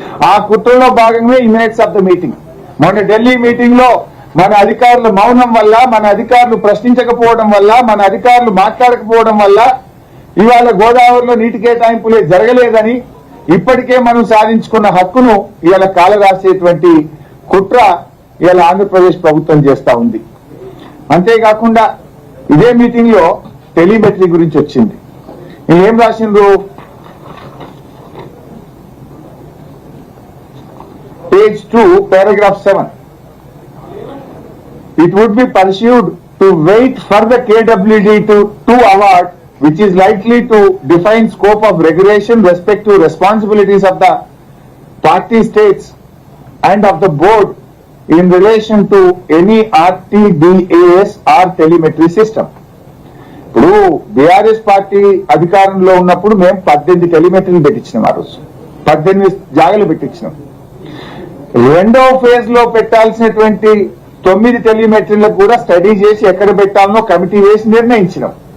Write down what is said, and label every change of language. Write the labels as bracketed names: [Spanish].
[Telugu] ఆ కుట్రలో భాగంగా ఈ [English] Minutes of the meeting. [Telugu] మొన్న ఢిల్లీ మీటింగ్ లో మన అధికారుల మౌనం వల్ల, మన అధికారులు ప్రశ్నించకపోవడం వల్ల, మన అధికారులు మాట్లాడకపోవడం వల్ల ఇవాళ గోదావరిలో నీటి కేటాయింపులే జరగలేదని, ఇప్పటికే మనం సాధించుకున్న హక్కును ఇవాళ కాలరాసేటువంటి కుట్ర ఇవాళ ఆంధ్రప్రదేశ్ ప్రభుత్వం చేస్తా ఉంది. అంతేకాకుండా ఇదే మీటింగ్ లో టెలిమెట్రీ గురించి వచ్చింది. ఏం రాసిండ్రు? [English] Page 2 paragraph 7. It would be pursued to wait for the KWD to award, which is likely to define scope of regulation, respective responsibilities of the party states and of the board in relation to any RTDAS or telemetry system. [Telugu] ఇప్పుడు BRS party అధికారంలో ఉన్నప్పుడు మేము 18 టెలిమెట్రీలు పెట్టించినాం. ఆ రోజు 18 జాగాలు పెట్టించినాం. రెండవ phase లో పెట్టాల్సినటువంటి 9 టెలిమెట్రీలకు కూడా స్టడీ చేసి ఎక్కడ పెట్టాలనో కమిటీ వేసి నిర్ణయించినాం.